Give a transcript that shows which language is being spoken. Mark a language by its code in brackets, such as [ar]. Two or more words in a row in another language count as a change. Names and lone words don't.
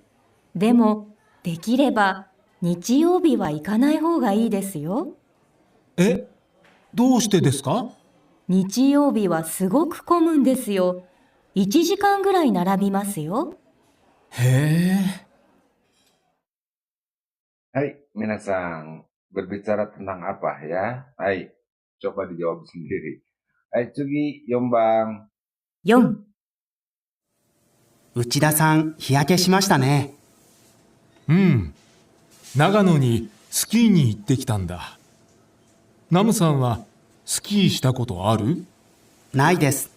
[ja] でもできれば日曜日は行かない方がいいですよ。え、どうしてですか？日曜日はすごく混むんですよ。1時間ぐらい並びますよ。へえ。はい、皆さん. [id] Berbicara tentang apa ya? Hai, coba dijawab sendiri. [ja] Hai, 次、4番. 4、内田さん、日焼けしましたね。うん。長野にスキーに行ってきたんだ。ナムさんはスキーしたことある？ないです。